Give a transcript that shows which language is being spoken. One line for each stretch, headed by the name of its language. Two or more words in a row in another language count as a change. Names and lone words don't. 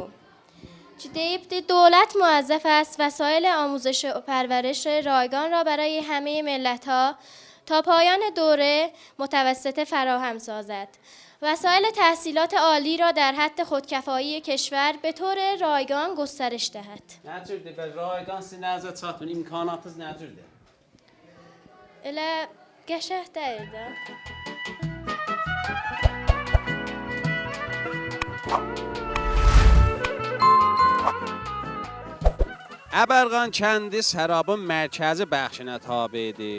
Azerbaijani: Ki deyibdir,
Persian: دولت موظف است وسایل آموزش و پرورش رایگان را برای همه ملت‌ها تا پایان دوره متوسطه فراهم سازد. وسایل تحصیلات عالی را در حد خودکفایی کشور به طور رایگان گسترش دهد.
Azerbaijani: Nədirdir? Və rayqan sizin nəzərə çatmır, imkanatınız nədirdir? Elə qəşəng deyil də. Əbərqan kəndi Sərabın mərkəzi bəxşinə tabedir.